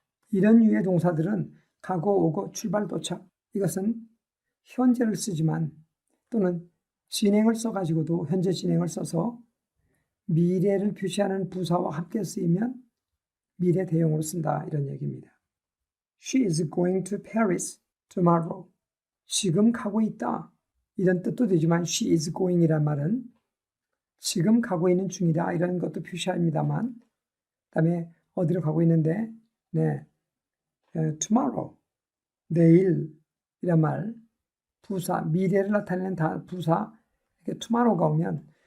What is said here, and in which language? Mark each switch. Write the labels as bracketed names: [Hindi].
[Korean] 이런 유의 동사들은 가고 오고 출발 도착 이것은 현재를 쓰지만 또는 진행을 써가지고도 현재 진행을 써서 미래를 표시하는 부사와 함께 쓰이면 미래 대용으로 쓴다 이런 얘기입니다. [English] She is going to Paris tomorrow. [Korean] 지금 가고 있다. 이런 뜻도 되지만 [English] she is going [Korean] 이란 말은 지금 가고 있는 중이다 이런 것도 표시합니다만 그 다음에 어디로 가고 있는데 tomorrow 내일 이란 말 부사 미래를 나타내는 부사 이렇게 tomorrow가 오면